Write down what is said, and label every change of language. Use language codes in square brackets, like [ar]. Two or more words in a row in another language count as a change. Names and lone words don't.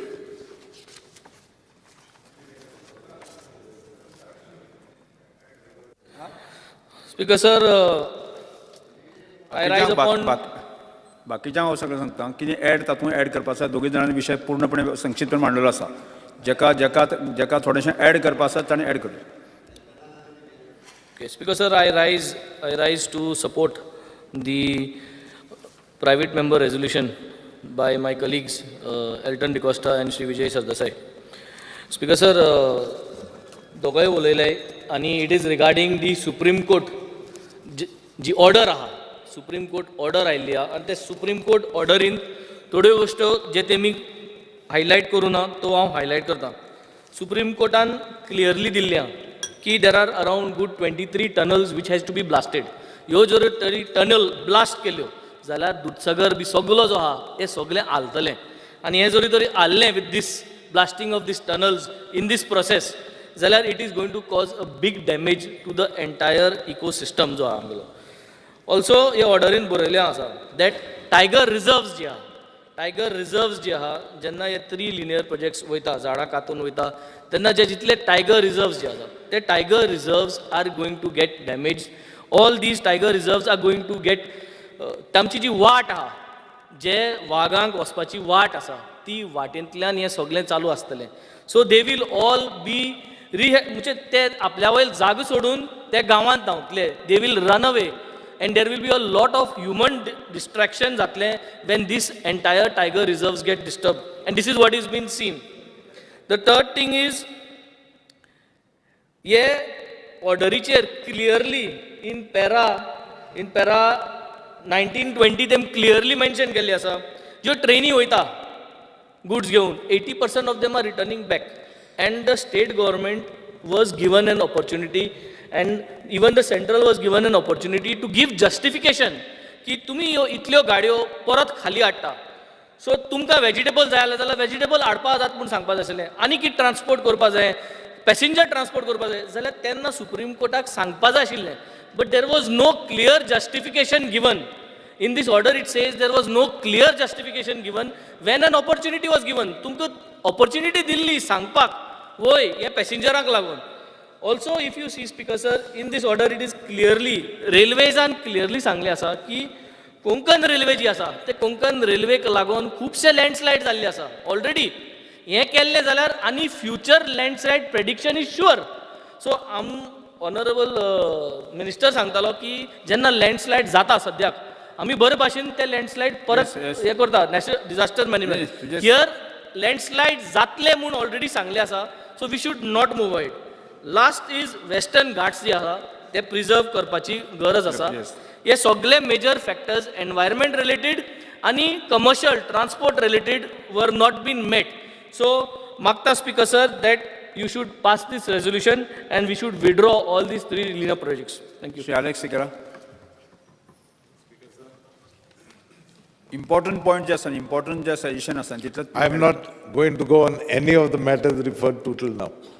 [en] Speaker sir, I rise upon [kok] बाकीच्यांक हांव सगळें सांगता कितें तातूंत ऍड करपा आसा. दोगूय जाणांनी विशय पूर्णपणे संक्षिप्तपणे मांडलेलो आसा. जेका थोडेशें ऍड करपा आसा ताणें ऍड करचें. [en] Okay, Speaker sir, I rise to support the private member resolution by my colleagues Elton DeCosta and Sri Vijay Sardesai. Speaker sir, [kok] दोगांय उलयले आनी [en] it is regarding the Supreme Court [kok] जी ऑर्डर आहा, सुप्रीम कोर्ट ऑर्डर आयिल्ली आहा आनी ते सुप्रीम कोर्ट ऑर्डरीन थोड्यो गोश्ट्यो जे तेमी हायलायट करूं ना तो हांव हायलायट करता. [en] Supreme Courtan clearly [kok] दिल्लें आहा की [en] there are around good 23 tunnels which has to be blasted. [kok] ह्यो जर तरी टनल ब्लास्ट केल्यो जाल्यार दूधसागर बी सगलो जो आहा हें सगलें हालतलें. आनी हें जरी तरी हाल्लें [en] with this blasting of this tunnels in this process जाल्यार it is going to cause a big damage to the entire ecosystem [kok] जो आहा आमगेलो. ऑल्सो हे ऑर्डरीन बरयलें आसा [en] that tiger reserves [kok] जी आहा, [en] tiger reserves [kok] जी आहा जेन्ना हे 3 [en] linear projects [kok] वयता, झाडां कातून वयता तेन्ना जे जितले [en] tiger reserves [kok] जे आसा ते [en] tiger reserves are going to get damage. all these tiger reserves are going to get [kok] तांची जी वाट आहा, जे वागांक वचपाची वाट आसा ती वाटेंतल्यान हें सगळें चालू आसतलें. [en] so they will all be [kok] म्हणजे ते आपल्या वयर जागो सोडून ते गांवांत धांवतले. [en] they will run away and there will be a lot of human distraction जातले when this entire tiger reserves get disturbed, and this is what is being seen. The third thing is, [kok] ye orderíचेर [en] clearly in para 1920 them clearly mention [kok] केल्ले आसा, ज्यो ट्रेनी वयता [en] goods घेवन 80% of them are returning back, and the state government was given an opportunity, and even the central was given an opportunity to give justification [kok] की तुम्ही ह्यो इतल्यो गाडयो परत खाली हाडटा, सो तुमकां वेजिटेबल जाय जाल्यार वेजिटेबल हाडपा जाता म्हूण सांगपा जाय आसलें, आनी कितें ट्रान्सपोर्ट करपा जाय, पॅसेंजर ट्रान्सपोर्ट करपा जाय जाल्यार तेन्ना सुप्रीम कोर्टाक सांगपा जाय आशिल्लें. [en] बट देर वॉज नो क्लियर जस्टिफिकेशन गिवन. In this order it says there was no clear justification given when an opportunity was given. [kok] तुमकां opportunity दिल्ली सांगपाक वय हे पॅसेंजराक लागून. [en] Also, if you see, Speaker Sir, in this order it is clearly, railways and clearly [kok] सांगले आसा की कोंकण रेल्वे जी आसा ते कोंकण रेल्वेक लागून खुबशे लँडस्लायड जाल्ले आसा ऑलरेडी. हें केल्लें जाल्यार आनी [en] future landslide prediction is sure. [kok] सो [en] Honourable Minister [kok] सांगतालो की जेन्ना लँडस्लायड जाता सद्याक आमी बरे भाशेन ते लँडस्लायड परत हें करता, [en] National Disaster Management. [kok] हियर लँडस्लायड जातले म्हूण ऑलरेडी सांगले आसा, [en] so we should not move ahead. last is Western Ghats [kok] जे आसा ते प्रिजर्व करपाची गरज आसा. हे सगळे [en] major factors environment related आनी commercial transport related were not been met. सो मागता Speaker sir that you should pass this resolution and we should withdraw all these 3 linear projects. Thank you. Alex Sikara. Important point just an important just suggestion as I am not going to go on any of the matters referred to till now.